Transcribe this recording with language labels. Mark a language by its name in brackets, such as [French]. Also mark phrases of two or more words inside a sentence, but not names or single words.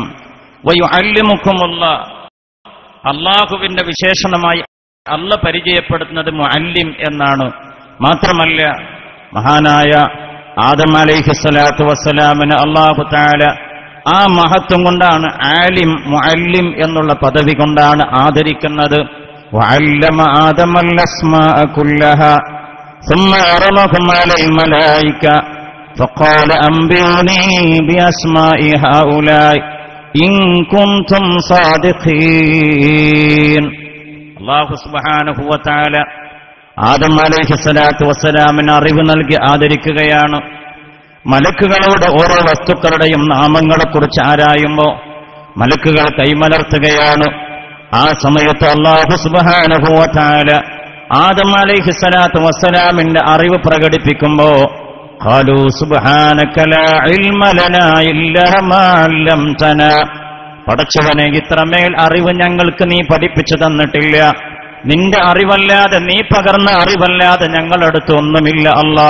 [Malayalam] വയുഅല്ലിമുകുമുല്ലാഹ്, അല്ലാഹുവിന്റെ വിശേഷണമായി അല്ല പരിചയപ്പെടുത്തുന്നത് മുഅല്ലിം എന്നാണ്. മാത്രമല്ല, മഹാനായ ആദം [Arabic] عليه الصلاة والسلام الله تعالى [Malayalam] ആ മഹത്വം കൊണ്ടാണ് ആലിം മുഅല്ലിം എന്നുള്ള പദവി കൊണ്ടാണ് ആദരിക്കുന്നത്. [Arabic] وعلم آدم الأسماء كلها ثم عرضهم على الملائكة فقال أنبئوني بأسماء هؤلاء إن كنتم صادقين. [Malayalam] അല്ലാഹു [Arabic] سبحانه وتعالى [Malayalam] ആദം [Arabic] عليه الصلاة والسلام [Malayalam] അറിവ് നൽകി ആദരിക്കുകയാണ്. മലക്കുകളോട് ഓരോ വസ്തുക്കളുടെയും നാമങ്ങളെക്കുറിച്ച് ആരായുമ്പോൾ മലക്കുകൾ കൈമലർത്തുകയാണ്. ആ സമയത്ത് അല്ലാഹു [Arabic] سبحانه وتعالى [Malayalam] ആദം [Arabic] عليه الصلاة والسلام [Malayalam] അറിവ് പ്രകടിപ്പിക്കുമ്പോ [Arabic] قالوا سبحانك لا علم لنا إلا ما علمتنا, [Malayalam] പടച്ചവനെ ഇത്രമേൽ അറിവ് ഞങ്ങൾക്ക് നീ പഠിപ്പിച്ചു തന്നിട്ടില്ല, നിന്റെ അറിവല്ലാതെ, നീ പകർന്ന അറിവല്ലാതെ ഞങ്ങളടുത്ത് ഒന്നുമില്ല അല്ലാ.